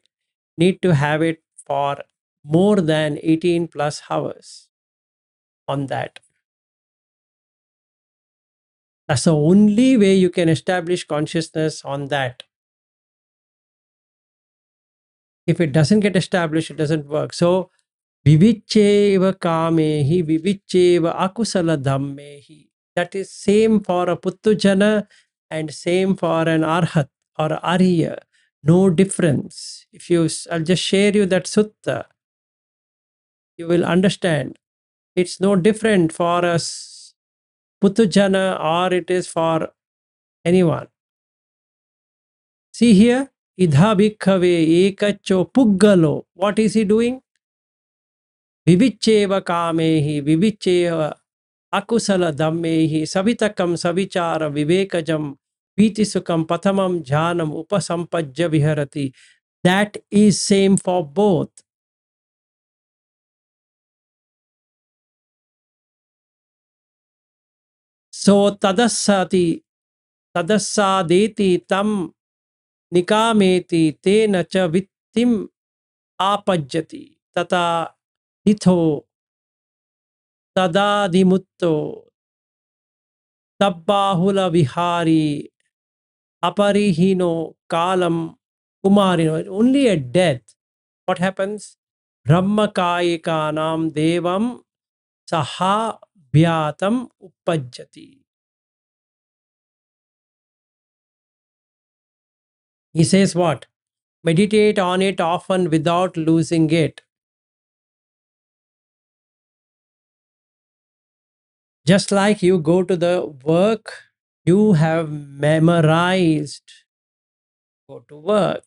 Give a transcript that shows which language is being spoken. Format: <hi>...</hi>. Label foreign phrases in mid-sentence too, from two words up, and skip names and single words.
<en>Need to have it for more than 18 plus hours on that. That's the only way you can establish consciousness on that. If it doesn't get established, it doesn't work. So,</en> <pi>vivicheva kamehi, vivicheva akusala dhammehi.</pi> <en>That is same for a puttujana and same for an arhat or arya. No difference. I'll just share you that sutta. You will understand. It's no different for us puttujana or it is for anyone. See here,</en> <pi>idha bhikkhave ekacho puggalo.</pi> <en>What is he doing?</en> <pi>Vivicheva kamehi, vivicheva akusala dhammehi, savitakam savichara vivekajam, vitisukam pathamam jhanam upasampajya viharati.</pi> <en>That is same for both.</en> <pi>So tadassati, tadassadeti tam nikameti tena cha vittim apajyati tata hitho tadadimutto tabbahula vihari aparihino kalam kumarino.</pi> <en>Only at death, what happens?</en> <pi>Brahmakayikanam devam saha bhyatam uppajjati.</pi> <en>He says what? Meditate on it often without losing it. Just like you go to the work, you have memorized, go to work.</en>